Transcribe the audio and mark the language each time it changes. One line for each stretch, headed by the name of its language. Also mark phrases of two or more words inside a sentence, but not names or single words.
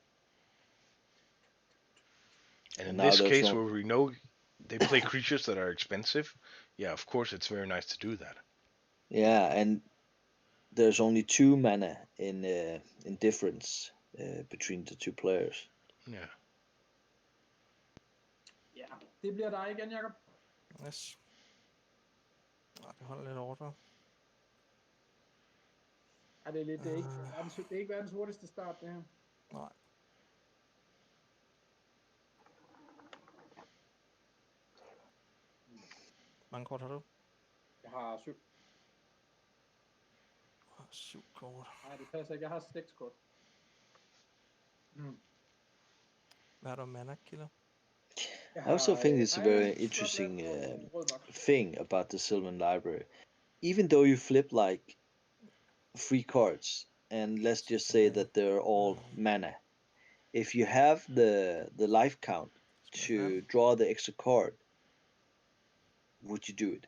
English: And in this case, where we know they play creatures that are expensive, yeah, of course, it's very nice to do that. Yeah, and there's only 2 mana in difference between the 2 players. Yeah.
Danish: Ja, det bliver dig igen, Jakob. Yes. Det holder lidt ordre. Det er lidt, det er ikke verdens hurtigste start, det her. Nej. Mange kort har du? Jeg har 7. 7 kort. Nej, det passer ikke. Jeg har 6 kort. Hvad har du
English: mana killer? I also think it's a very interesting thing about the Sylvan Library. Even though you flip like 3 cards, and let's just say that they're all mana, if you have the life count to draw the extra card, would you do it?